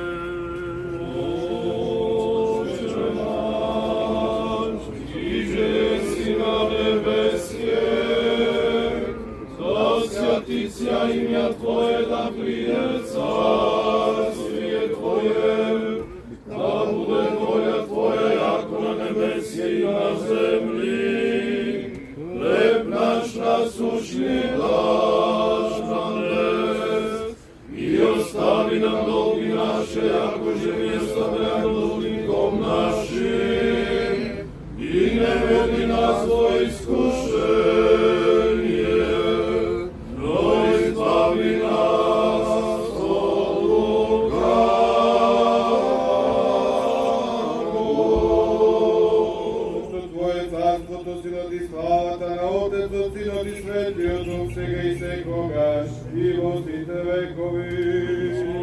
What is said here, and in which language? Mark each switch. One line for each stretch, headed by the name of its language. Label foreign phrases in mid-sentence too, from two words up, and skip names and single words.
Church Slavic: Отче наш, иже си на небесје, да святися имја Твое, да приде царствие Твое, да буде воља Твоја, јако на небесје и на земли. Хлеб наш насущни даш нам днес, и остави нам долги наши, яко же ми оставляем должником нашим, и не веди нас во искушение, но избави нас от лукавого.
Macedonian: Твое царството, силот и славата на Отецот, Синот и Светиот Дух, сега и секогаш, и во сите векови.